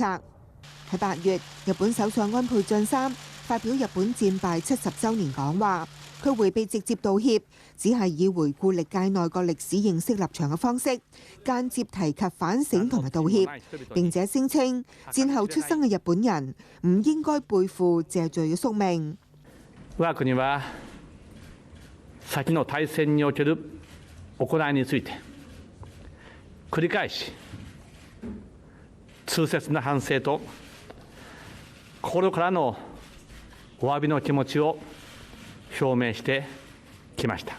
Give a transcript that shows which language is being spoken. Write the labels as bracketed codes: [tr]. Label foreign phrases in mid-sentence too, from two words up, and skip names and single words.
[yue] 喺8月，日本首相安倍晉三發表日本戰敗70週年講話，佢迴避直接道歉，只係以回顧歷屆內閣歷史認識立場嘅方式，間接提及反省同埋道歉，並且聲稱戰後出生嘅日本人唔應該背負謝罪嘅宿命。 [ja] 我が國は先の大戦における行いについて繰り返し痛切な反省と心からのお詫びの気持ちを表明してきました。